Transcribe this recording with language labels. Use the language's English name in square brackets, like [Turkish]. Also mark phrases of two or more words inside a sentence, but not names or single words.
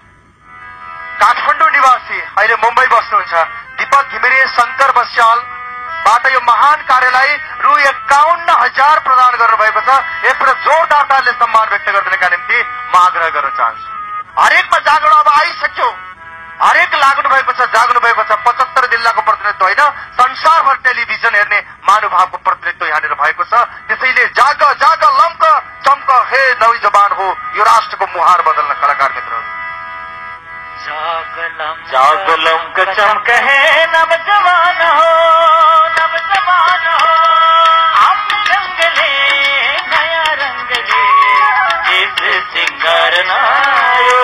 [Nepali] काठमाडौँ निवासी, अहिले मुम्बई बस्नुहुन्छ, दीपक घिमिरे, शङ्कर बस्याल, बाट यो महान कार्यलाई रु 51,000 प्रदान गर्नुभएको छ। यसबाट जोरदार तालले सम्मान व्यक्त गरिदिनका निम्ति म आग्रह गर्न चाहन्छु। हरेकमा जागरण अब आइसक्यो, हरेक लाग्नु भएको छ, जाग्नु भएको छ। 75 जिल्लाको प्रतिनिधित्व होइन, संसारभर टेलिभिजन हेर्ने महानुभावको प्रतिनिधित्व यहाँनिर भएको छ। त्यसैले जाग जाग लम्क चम्क हे नौजवान हो, यो राष्ट्रको मुहार बदल्न कलाकार मित्रहरू। जाग लम्क चम्क है नवजवान हो, नवजवान हो, [Hindi] आप रंग ले नया रंग ले, जिस सिंगार नायो।